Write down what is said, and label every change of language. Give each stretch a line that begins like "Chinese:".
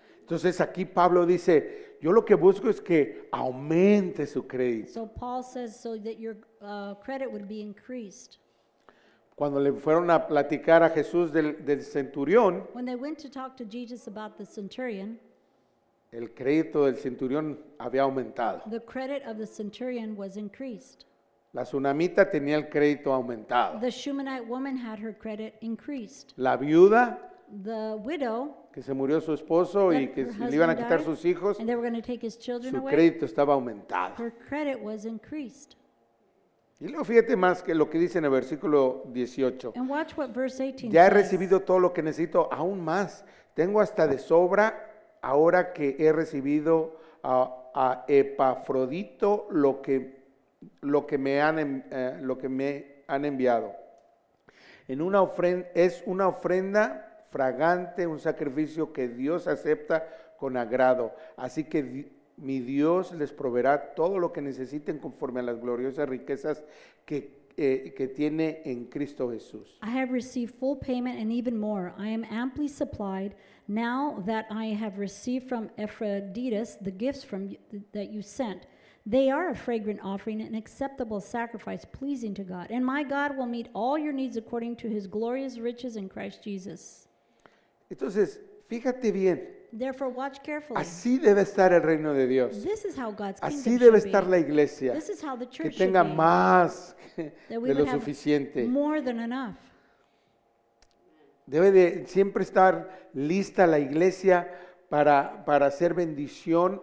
Spanish: Entonces aquí Pablo dice, yo lo que busco es que aumente su crédito.
English: So Paul says so that your credit would be increased.
Spanish: Cuando le fueron a platicar a Jesús del centurión,
English: When they went to talk to Jesus about the centurion,
Spanish: el crédito del centurión había aumentado.
English: the credit of the centurion was increased.
Spanish: La tsunamita tenía el crédito aumentado.
English: The Shunammite woman had her credit increased.
Spanish: La viuda,
English: The widow,
Spanish: que se murió su esposo y
English: that
Spanish: que
English: her
Spanish: le iban a
English: husband
Spanish: quitar
English: died,
Spanish: sus hijos,
English: and they were going to take his children
Spanish: su
English: away,
Spanish: crédito estaba aumentado.
English: her credit was increased.
Spanish: Y luego fíjate más que lo que dice en el versículo 18.
English: And watch what verse 18
Spanish: Ya he
English: says.
Spanish: recibido todo lo que necesito, aún más. Tengo hasta de sobra ahora que he recibido a Epafrodito lo que me han enviado. Es una ofrenda fragante, un sacrificio que Dios acepta con agrado. Así que mi Dios les proveerá todo lo que necesiten conforme a las gloriosas riquezas que tiene en Cristo Jesús.
English: I have received full payment and even more. I am amply supplied now that I have received from Epaphroditus the gifts that you sent. They are a fragrant offering, an acceptable sacrifice, pleasing to God. And my God will meet all your needs according to his glorious riches in Christ Jesus.
Spanish: Entonces, fíjate bien,
English: Therefore, watch carefully.
Spanish: así debe estar el reino de Dios.
English: This is how God's
Spanish: Así
English: kingdom
Spanish: debe
English: should
Spanish: estar
English: be.
Spanish: la iglesia,
English: This is how the
Spanish: que
English: church
Spanish: tenga
English: should be.
Spanish: más
English: That we
Spanish: de lo
English: would have
Spanish: suficiente.
English: more than enough.
Spanish: Debe de siempre estar lista la iglesia para hacer bendición,